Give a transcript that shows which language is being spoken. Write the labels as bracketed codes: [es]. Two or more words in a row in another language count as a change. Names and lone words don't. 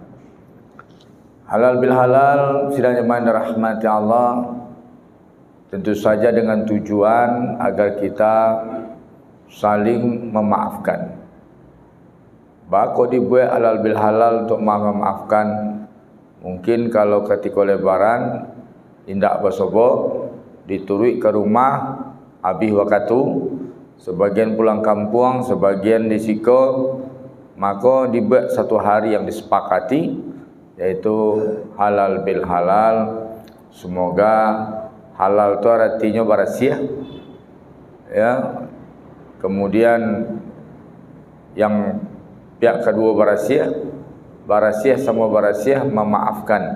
[id] Halal bil halal, sidang jemaah yang dirahmati Allah, tentu saja dengan tujuan agar kita saling memaafkan. Bako dibuat halal bil halal untuk memaafkan. Mungkin kalau ketika lebaran indak bersobok diturui ke rumah abih wakatu, sebagian pulang kampung, sebagian [min] di siko, [id] maka dibuat satu hari yang disepakati, yaitu halal bil halal. Semoga halal itu artinya barasiah, ya. Kemudian yang pihak kedua barasiah sama barasiah memaafkan.